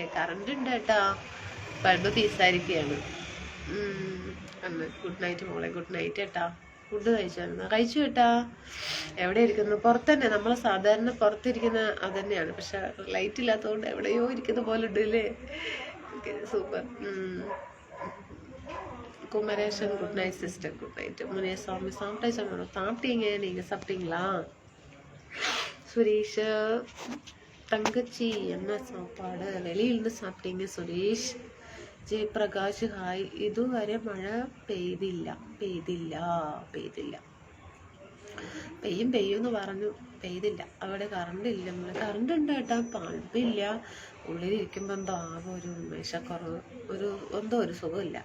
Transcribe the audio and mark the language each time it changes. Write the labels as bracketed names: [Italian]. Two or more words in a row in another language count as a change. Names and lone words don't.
[Malayalam] കറണ്ട് ഉണ്ട് ഏട്ടാ, ബൾബ് പീസായിരിക്കുകയാണ്. [English] good night [Malayalam] മോളെ. [English] good night [Malayalam] ഏട്ടാ. ഫുഡ് കഴിച്ചു കേട്ടാ. എവിടെ ഇരിക്കുന്നു? പുറത്തന്നെ. നമ്മൾ സാധാരണ പുറത്തിരിക്കുന്ന അതന്നെയാണ്, പക്ഷെ ലൈറ്റ് ഇല്ലാത്തതുകൊണ്ട് എവിടെയോ ഇരിക്കുന്ന പോലെ ഉണ്ട് അല്ലേ? സൂപ്പർ. [English] குமரேசன் good night sister. good night. [Tamil] முனியசாமி சாப்பிட்டாச்சு. சாப்பிட்டீங்க நீங்க? சாப்பிட்டீங்களா? சுரேஷ் தங்கச்சி என்ன சாப்பாடு? வெளியிலிருந்து சாப்பிட்டீங்க സുരേഷ്. ജയപ്രകാശ് ഹായ്. [Malayalam] ഇതുവരെ മഴ പെയ്തില്ല. പെയ്യുമെന്ന് പറഞ്ഞു, പെയ്തില്ല. അവിടെ കറണ്ട് ഇല്ല. കറണ്ട് ഉണ്ട് കേട്ടാ, ബൾബില്ല. ഉള്ളിലിരിക്കുമ്പോൾ എന്തോ ആകെ ഒരു ഉന്മേഷക്കുറവ്, എന്തോ ഒരു സുഖമില്ല.